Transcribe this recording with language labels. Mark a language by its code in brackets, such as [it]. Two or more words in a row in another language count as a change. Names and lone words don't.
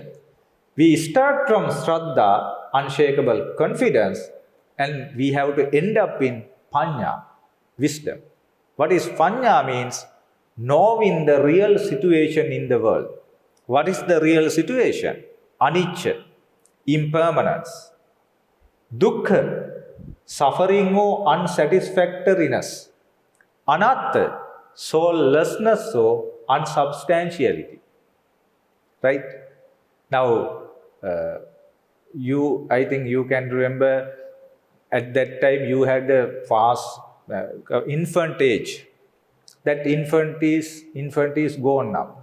[en] We start from Shraddha, unshakable confidence, and we have to end up in Panya, wisdom. What is Panya means? Knowing the real situation in the world. What is the real situation? Anicca, impermanence. Dukkha, suffering or unsatisfactoriness. Anatta, soullessness or unsubstantiality. Right? Now, I think you can remember at that time you had a fast infant age. That infant is gone now.